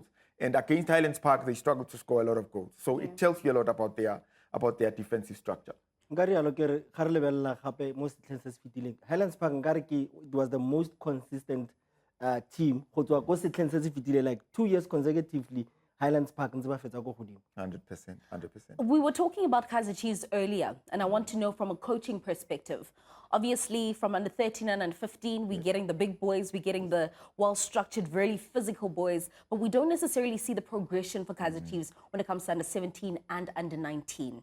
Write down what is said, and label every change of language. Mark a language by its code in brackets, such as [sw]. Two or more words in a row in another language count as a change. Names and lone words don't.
[en] And against Highlands Park, they struggled to score a lot of goals. So it tells you a lot about their defensive structure. Highlands Park it was the most consistent team. Like 2 years consecutively, [tn] Highlands Park ntse ba fetsa go godimo. [en] 100%, 100%. We were talking about Kaizer Chiefs earlier, and I want to know from a coaching perspective. Obviously, from under 13 and under 15, we're getting the big boys, we're getting the well-structured, very physical boys, but we don't necessarily see the progression for Kaizer Chiefs when it comes to under 17 and under 19.